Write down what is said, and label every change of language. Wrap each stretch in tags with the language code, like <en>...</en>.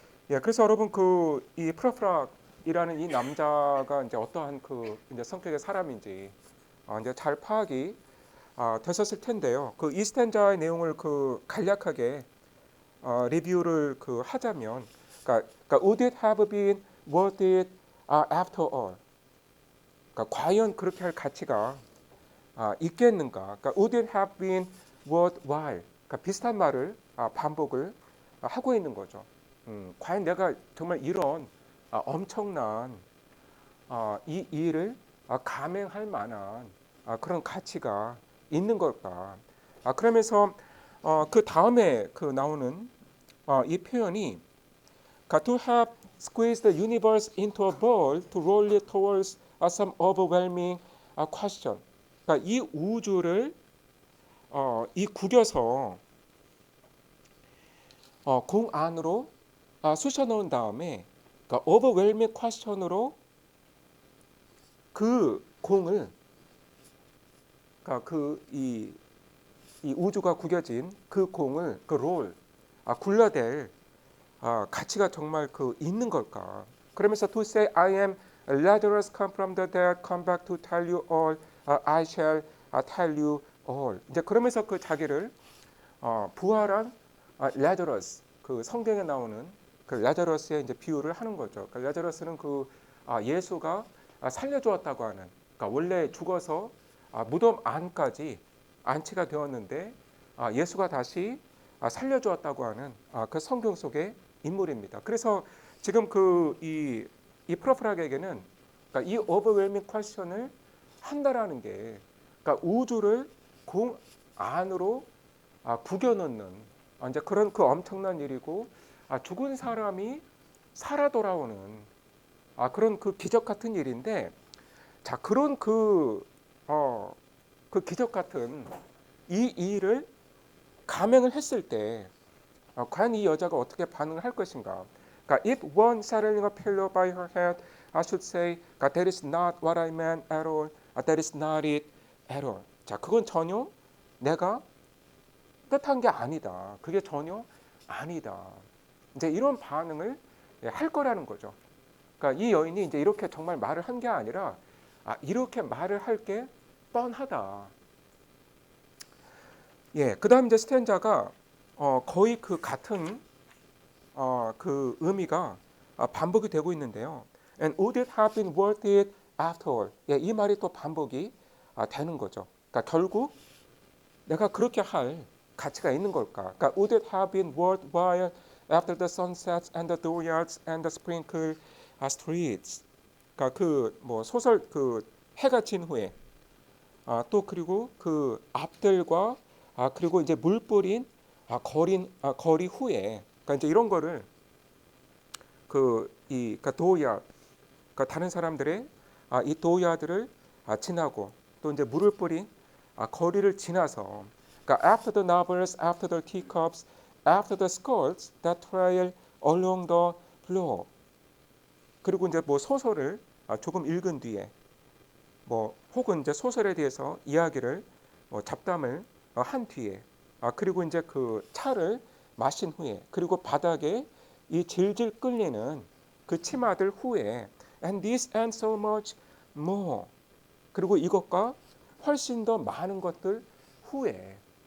<ko>그래서 여러분 이 프라프락이라는 이 남자가 이제 어떠한 이제 성격의 사람인지 이제 잘 파악이 되셨을 텐데요. 그 이 스탠자의 내용을 간략하게 리뷰를 하자면, 그러니까</ko> <en>would it have been worth it after all?</en> <ko>그러니까 과연 그렇게 할 가치가 있겠는가? 그러니까</ko> <en>would it have been worthwhile?</en> <ko>그러니까 비슷한 말을 반복을 하고 있는 거죠. 과연 내가 정말 이런 엄청난 이 일을 감행할 만한 그런 가치가 있는 걸까? 그러면서 그 다음에 나오는 이 표현이</ko> <en>to have squeezed the universe into a ball to roll it towards some overwhelming question.</en> <ko>그러니까 이 우주를 이 구겨서 공 안으로 쑤셔 넣은 다음에 그러니까 overwhelming question으로 그 공을 그러니까 이 우주가 구겨진 그 공을 롤 굴러댈 가치가 정말 있는 걸까? 그러면서</ko> <en>to say I am Lazarus come from the dead, come back to tell you all, I shall tell you all.</en> <ko>이제 그러면서 자기를 부활한 라자러스 그 성경에 나오는 그 라자러스의 이제 비유를 하는 거죠. 그러니까 라자러스는 예수가 살려주었다고 하는, 그러니까 원래 죽어서 무덤 안까지 안치가 되었는데 예수가 다시 살려주었다고 하는 그 성경 속의 인물입니다. 그래서 지금 이 프로프락에게는 그러니까 이 overwhelming question을 한다라는 게 그러니까 우주를 공 안으로 구겨 넣는 이제 그런 엄청난 일이고 죽은 사람이 살아 돌아오는 그런 기적 같은 일인데 자 그런 그 기적 같은 이 일을 감행을 했을 때 과연 이 여자가 어떻게 반응을 할 것인가? 그러니까</ko> <en>if one settling a pillow by her head, I should say, that is not what I meant at all. That is not it at all.</en> <ko>자, 그건 전혀 내가 뜻한 게 아니다. 그게 전혀 아니다. 이제 이런 반응을 할 거라는 거죠. 그러니까 이 여인이 이제 이렇게 정말 말을 한 게 아니라 이렇게 말을 할 게 뻔하다. 그다음 이제 스탠자가 거의 같은 그 의미가 반복이 되고 있는데요.</ko> <en>And would it have been worth it after all?</en> <ko>이 말이 또 반복이 되는 거죠. 그러니까 결국 내가 그렇게 할 가치가 있는 걸까? 그러니까</ko> <en>would it have been worthwhile after the sunsets and the dooryards and the sprinkled streets?</en> <ko>그러니까 뭐 소설 해가 진 후에 또 그리고 앞들과 그리고 이제 물 뿌린 거리 후에 그러니까 이제 이런 거를 그러니까 도야 그러니까 다른 사람들의 이 도야들을 지나고 또 이제 물을 뿌린 거리를 지나서 그러니까</ko> <en>after the novels, after the teacups, after the skirts that trail along the floor.</en> <ko>그리고 이제 뭐 소설을 조금 읽은 뒤에 뭐 혹은 이제 소설에 대해서 이야기를 뭐 잡담을 한 뒤에 그리고 이제 그 차를 마신 후에 그리고 바닥에 이 질질 끌리는 그 치마들 후에</ko> <en>and this and so much more</en> <ko>그리고 이것과 훨씬 더 많은 것들 후에</ko>